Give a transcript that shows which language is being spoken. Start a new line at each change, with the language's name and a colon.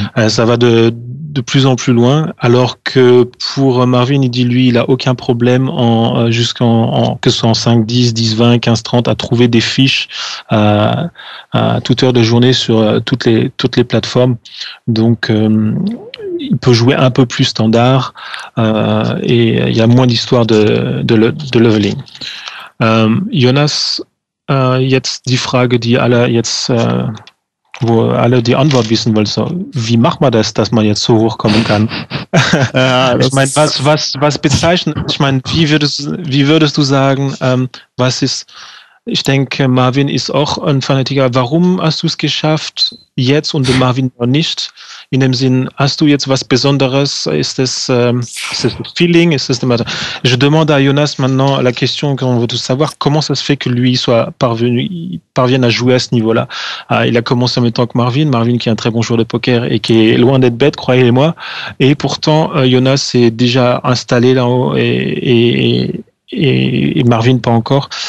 French: Ça va de plus en plus loin, alors que pour Marvin, il dit lui, il a aucun problème que ce soit en 5, 10, 10, 20, 15, 30, à trouver des fiches à toute heure de journée sur toutes les plateformes. Donc il peut jouer un peu plus standard, et il y a moins d'histoire de leveling.
German: Jonas, jetzt die Frage, die alle jetzt, wo alle die Antwort wissen wollen, so, wie macht man das, dass man jetzt so hochkommen kann? Ich meine, was bezeichnet, ich meine, wie würdest du sagen, was ist Ich denke, Marvin ist auch ein Fanatiker. Warum hast du es geschafft jetzt und Marvin noch nicht? In dem Sinn, hast du jetzt was Besonderes?
French: Est-ce le feeling? Je demande à Jonas maintenant la question qu'on veut tous savoir. Comment ça se fait que lui parvienne à jouer à ce niveau-là? Il a commencé en même temps que Marvin qui est un très bon joueur de poker et qui est loin d'être bête, croyez-moi. Et pourtant, Jonas est déjà installé là-haut et Marvin pas encore.